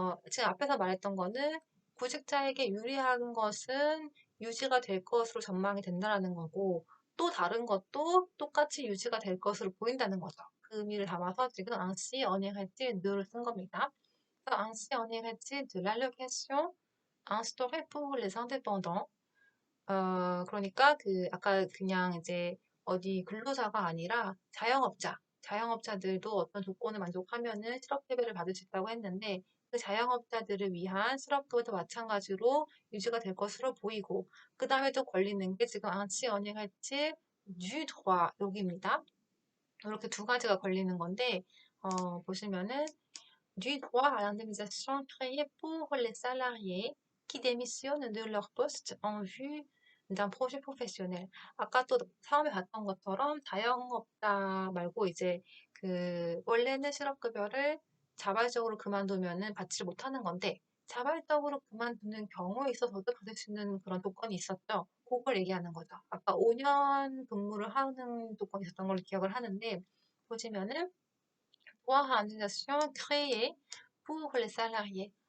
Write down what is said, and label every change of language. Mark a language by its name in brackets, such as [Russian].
[Korean] 지금 앞에서 말했던 거는 구직자에게 유리한 것은 유지가 될 것으로 전망이 된다라는 거고, 또 다른 것도 똑같이 유지가 될 것으로 보인다는 거죠. 그 의미를 담아서 지금 [French] ainsi on irait-il de [Korean] 를 쓴 겁니다. 그래서 [French] ainsi on irait-il de l'allocation instaurée pour les indépendants. [Korean] 그러니까 아까 그냥 이제 어디 근로자가 아니라 자영업자들도 어떤 조건을 만족하면은 실업급여를 받을 수 있다고 했는데 그 자영업자들을 위한 실업급여도 마찬가지로 유지가 될 것으로 보이고 그 다음에 또 걸리는 게 지금 앙치 언행할지 [French] du droit [Korean] 여기입니다. 이렇게 두 가지가 걸리는 건데 보시면은 [French] du droit à l'indemnisation créé pour les salariés qui démissionnent de leur poste en vue d'un projet professionnel. [Korean] 아까 또 처음에 봤던 것처럼 자영업자 말고 이제 원래는 실업급여를 자발적으로 그만두면은 받지 못하는 건데 자발적으로 그만두는 경우에 있어서도 받을 수 있는 그런 조건이 있었죠. 그걸 얘기하는 거죠. 아까 5년 근무를 하는 조건이 있었던 걸 기억을 하는데 보시면은 [French] droit à indemnisation créé pour les salariés.